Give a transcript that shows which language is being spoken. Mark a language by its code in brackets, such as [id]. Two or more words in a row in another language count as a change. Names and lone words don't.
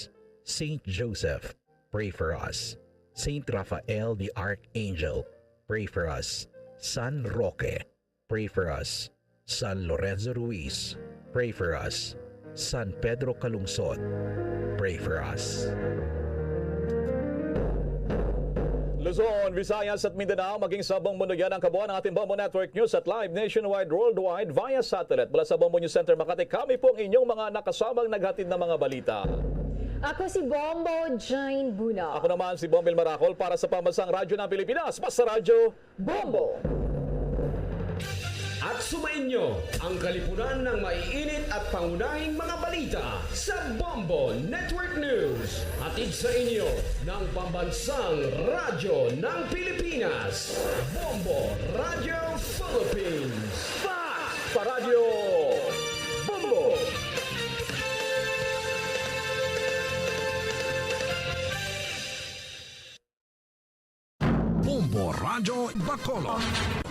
[en] Saint Joseph, pray for us. Saint Raphael the Archangel, pray for us. San Roque, pray for us. San Lorenzo Ruiz, pray for us. San Pedro Calungsod, pray for us. [tl] Luzon, Visayas at Mindanao, maging sa buong mundo yan ang kabuuan ng ating Bombo Network News at [en] live nationwide, worldwide via satellite. [tl] Mula sa Bombo News Center Makati, kami po ang inyong mga nakasamang naghatid ng mga balita. Ako si Bombo Jane Buna. Ako naman si Bombel Maracol para sa Pambansang Radyo ng Pilipinas. Basta Radyo Bombo! At sumainyo ang kalipunan ng maiinit at pangunahing mga balita sa Bombo Network News. Hatid sa inyo ng Pambansang Radyo ng Pilipinas. Bombo Radio Philippines. Sa Radyo Bombo! Bombo Radio Bacolod.